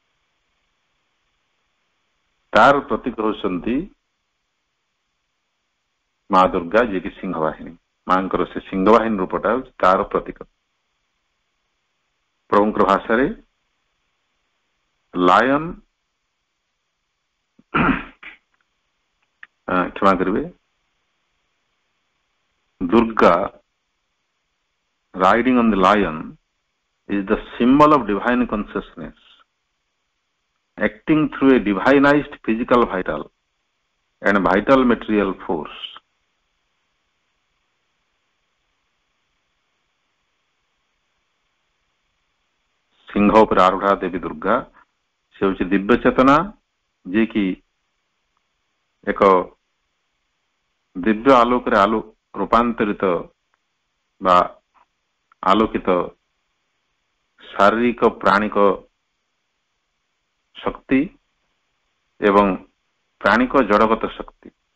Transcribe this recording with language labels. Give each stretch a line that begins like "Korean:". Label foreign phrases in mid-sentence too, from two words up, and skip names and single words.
Odia: ତାର ପ୍ରତୀକ ହେଉଛନ୍ତି ମା ଦୁର୍ଗା, ଯିଏକି ସିଂହବାହିନୀ। ମାଙ୍କର ସେ ସିଂହବାହିନୀ ରୂପଟା ହେଉଛି ତାର ପ୍ରତୀକ। ପ୍ରଭୁଙ୍କର ଭାଷାରେ ଲାୟନ, କ୍ଷମା କରିବେ,
English: Durga riding on the lion is the symbol of divine consciousness, acting through a divinized physical vital and vital material force.
Hindi: सिंह पर आरूढ़ा देवी दुर्गा
Odia: ସେ ହେଉଛି ଦିବ୍ୟ ଚେତନା, ଯିଏକି ଏକ ଦିବ୍ୟ ଆଲୋକରେ ରୂପାନ୍ତରିତ ବା ଆଲୋକିତ ଶାରୀରିକ ପ୍ରାଣିକ ଶକ୍ତି ଏବଂ ପ୍ରାଣିକ ଜଡଗତ ଶକ୍ତି।